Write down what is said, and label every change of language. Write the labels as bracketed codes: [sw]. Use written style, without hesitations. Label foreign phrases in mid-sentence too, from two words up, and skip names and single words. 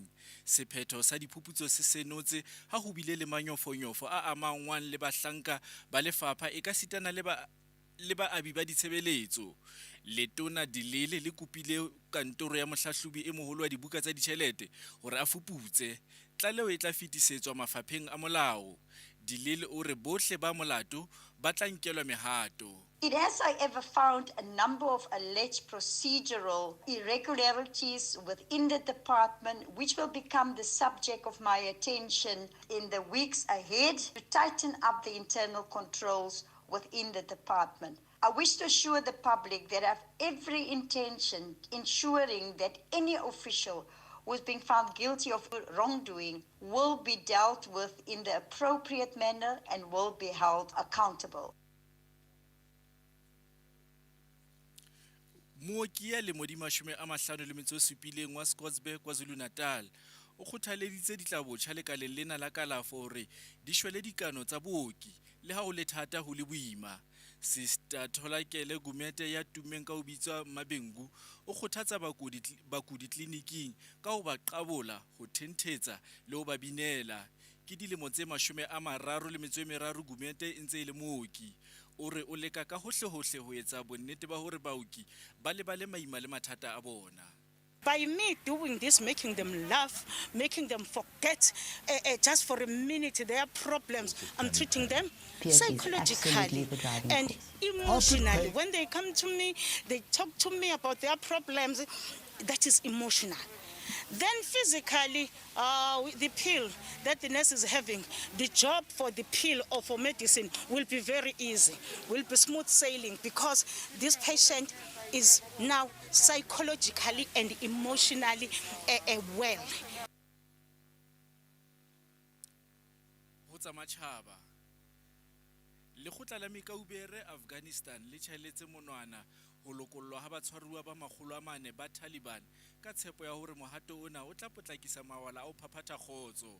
[st] Sephetho sa diphuputso se senotse ha ho bile le manyofonyofo a amangwang le bahlanka ba lefapha e ka sitana le ba abi ba ditshebeletso. Letona Dilele le kupile kantoro ya mohlahlobi e moholo wa dibuka tsa ditjhelete hore a fuputse tlaleo e tla fetisetswa mafapheng a molao. Dilele o re bohle ba molato ba tla nkelwa mehato. [en] It has, however, found a number of alleged procedural irregularities within the department, which will become the subject of my attention in the weeks ahead to tighten up the internal controls within the department. I wish to assure the public that I have every intention ensuring that any official who is being found guilty of wrongdoing will be dealt with in the appropriate manner and will be held accountable. [st] Mooki ya lemo di 57 wa Scotsburg KwaZulu-Natal o kgothaleditse ditlabotjha lekaleng lena la kalafo hore di shwele dikano tsa booki le ha o le thata ho le boima. Sister Tholakele Gumete ya tummeng ka ho bitswa Mabengu o kgothatsa bakudi tleliniking ka ho ba qabola ho thentetsa le ho ba binela. Ke dilemo tse 33 Gumete e ntse e le mooki. O re o leka ka hohle ho etsa bonnete ba hore baoki ba le maima le mathata a bona. [en] by me doing this, making them laugh, making them forget just for a minute their problems, I'm treating them psychologically and emotionally. When they come to me, they talk to me about their problems, that is emotional. Then physically, the pill that the nurse is having, the job for the pill or for medicine will be very easy, will be smooth sailing, because this patient is now psychologically and emotionally well. [st] Lekgotla la Mekaubere Afghanistan le tjhaeletse monwana ho lokollwa ha batshwaruwa ba 400 ba Taliban ka tshepo ya hore mohato ona o tla potlakisa mawala a ho phaphatha kgotso.